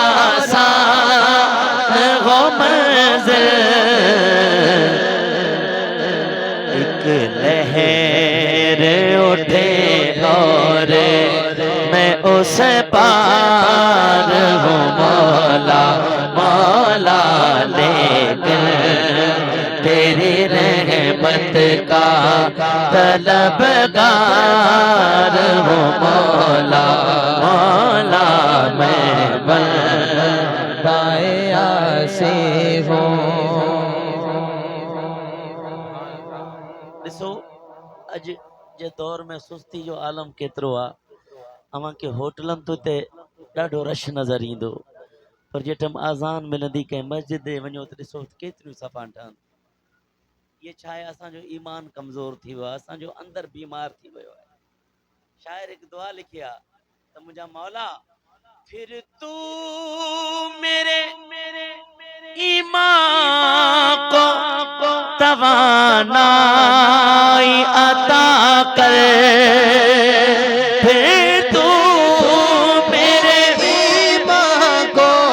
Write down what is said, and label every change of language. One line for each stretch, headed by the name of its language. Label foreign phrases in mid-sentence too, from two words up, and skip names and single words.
Urdu: آسان ہو منزل، ایک لہر اٹھے اور میں اس پار ہوں مولا، مولا لیکن تیری رحمت کا طلبگار ہوں مولا، مولا میں بندۂ عاصی ہوں۔
Sindhi: ॾिसो अॼु जे दौर में सुस्ती जो आलम केतिरो आहे। अव्हां खे होटलनि तो ते ॾाढो रश नज़र ईंदो, पर जे टाइम आज़ान मिलंदी कंहिं मस्जिद ते वञो त ॾिसो केतिरियूं सफ़ा ठहनि। ये छा आहे, असांजो ईमान कमज़ोर थी वियो आहे, असांजो अंदर बीमार थी वियो आहे। शाइर हिकु दुआ लिखी आहे त मुंहिंजा मौला
Urdu: پھر تو میرے ایمان کو توانائی عطا کر، پھر تو میرے ایمان کو